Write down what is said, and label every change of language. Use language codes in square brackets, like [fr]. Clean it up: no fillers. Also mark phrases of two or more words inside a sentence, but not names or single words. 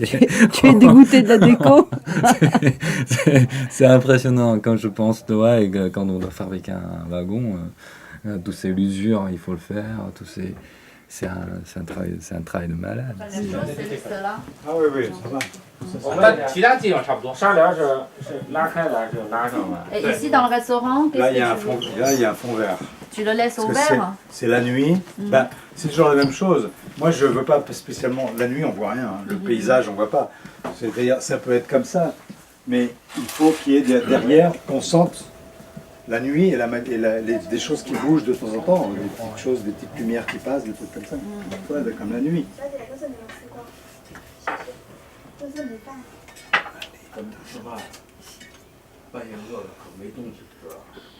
[fr] Tu es dégoûté de la déco. C'est impressionnant quand je pense, et quand on doit fabriquer un wagon, toutes ces l'usure, il faut le faire, c'est un travail de malade. Ah oui, oui, ça va. [zh] 其他地方差不多，纱帘是拉开来就拉上了。 [fr] Et ici dans le restaurant, Là, qu'est-ce il y a un fond vert. Tu le laisses Parce que ouvert? c'est la nuit. Ben, c'est toujours la même chose. Moi, je ne veux pas spécialement... La nuit, on ne voit rien. Le paysage, on ne voit pas. C'est-à-dire, ça peut être comme ça. Mais il faut qu'il y ait derrière, qu'on sente la nuit et des choses qui bougent de temps en temps. Des petites choses, des petites lumières qui passent, des trucs comme ça. Ouais, comme la nuit. [zh] 是吧？半夜饿了可没东西吃啊。